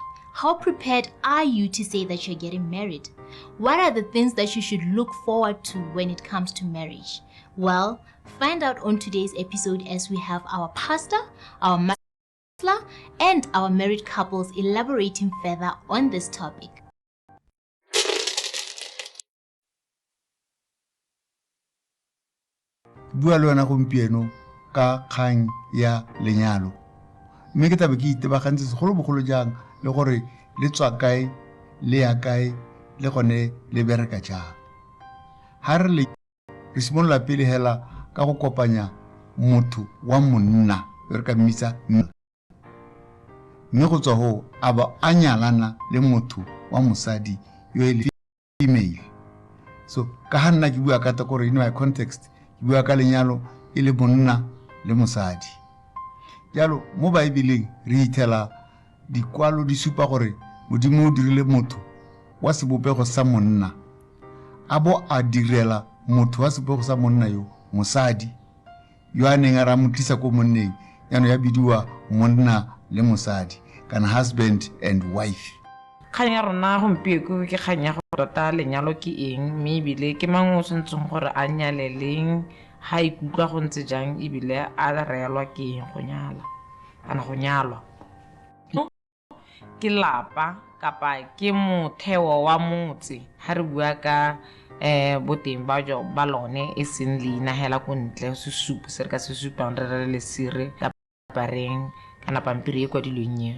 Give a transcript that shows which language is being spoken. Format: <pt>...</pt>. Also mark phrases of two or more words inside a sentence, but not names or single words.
<en>How prepared are you to say that you're getting married? What are the things that you should look forward to when it comes to marriage? Well, find out on today's episode as we have our pastor, our and our married couples elaborating further on this topic.</en> <tn>Bua le wena gompieno ka kgang ya lenyalo. Mme ke tabe ke itebagantse segolobogolo jang le gore le tswa kae le ya kae le gone le bereka jang. Ha re simolola pele hela ka go kopanya motho wa monna re ka mmitsa mme go tswa ho aba a nyalana le motho wa mosadi yo e le female. So ka ha nna ke bua ka takore</tn> <en>in my context</en> <tn>ke bua ka lenyalo e le monna le mosadi. Jalo mo Bibeleng re itela dikwalo di supa gore Modimo o dirile motho wa sebopego sa monna abo a direla motho wa sebopego sa monna yo mosadi yo a neng a ra motlisa ko monneng yano ya bidiwa monna le mosadi kana</tn> <en>husband and wife.</en> <tn>Kgang ya rona gompieko ke kgang ya go tota lenyalo ke eng, mme ebile ke mang o tshwantseng gore a nyale leng, ha ikutlwa go ntse jang, ebile a reelwa ke eng go nyala kana go nyalwa. Ke lapa kapa ke motheo wa motse ha re bua ka boteng ba lone e seng leina hela ko ntle sesupo se re ka se supang re re le sire ka pareng kana pampiri e kwadilweng eo.</tn>